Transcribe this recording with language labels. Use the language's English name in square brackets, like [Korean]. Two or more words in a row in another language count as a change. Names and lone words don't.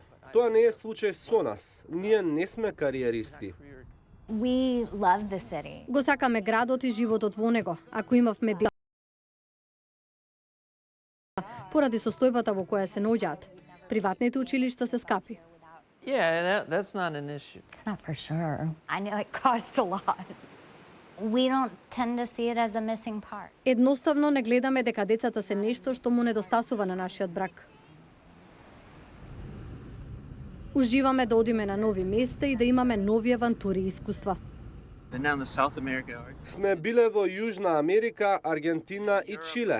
[Macedonian] Тоа не е случај со нас. Ние не сме кариеристи. Го сакаме градот и животот во него. Ако имавме деца, поради состојбата во која се наоѓаат. Приватните училишта се скапи. [English] That's not an issue. It's not for sure. I know it costs a lot. We don't tend to see it as a missing part. [Macedonian] Едноставно не гледаме дека децата се нешто што му недостасува на нашиот брак. Уживаме да одиме на нови места и да имаме нови авантури и искуства. Сме биле во Јужна Америка, Аргентина и Чиле.